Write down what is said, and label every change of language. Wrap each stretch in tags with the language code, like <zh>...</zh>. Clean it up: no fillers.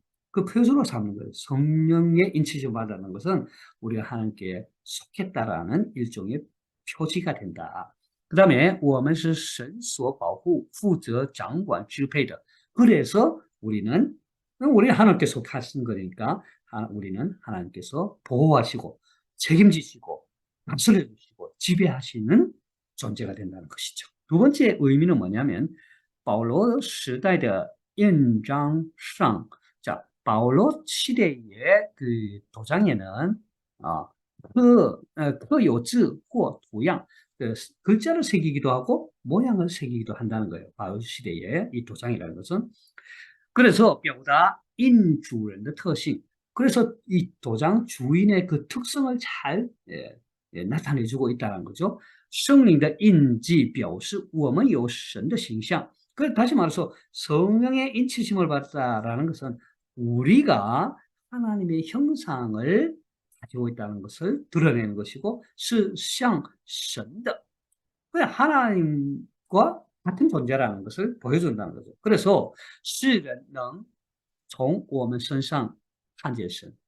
<ko>그 표지로 삼는 거예요. 성령의 인치심 받는 것은 우리가 하나님께 속했다라는 일종의 표지가 된다. 그 다음에</ko> <zh>我们是神所保护负责掌管支配的.</zh> <ko>그래서 우리는 하나님께 속하신 거니까 우리는 하나님께서 보호하시고 책임지시고 다스려 주시고 지배하시는 존재가 된다는 것이죠. 두 번째 의미는 뭐냐면</ko> <zh>保罗时代的印章上,</zh> <ko>자, 바울로 시대의 그 도장에는</ko> <zh>有字或 图样,</zh> <ko>그 글자를 새기기도 하고 모양을 새기기도 한다는 거예요. 바울 시대의 이 도장이라는 것은. 그래서</ko> <zh>表达印主人的特性.</zh> <ko>그래서 이 도장 주인의 그 특성을 잘 나타내주고 있다는 거죠.</ko> <zh>圣灵的印记表示我们有神的形象.</zh> <ko>다시 말해서 성령의 인치심을 받았다라는 것은 우리가 하나님의 형상을 가지고 있다는 것을 드러내는 것이고,</ko> <zh>是像神的,</zh> <ko>하나님과 같은 존재라는 것을 보여준다는 거죠. 그래서</ko> <zh>世人能从我们身上看见神.</zh>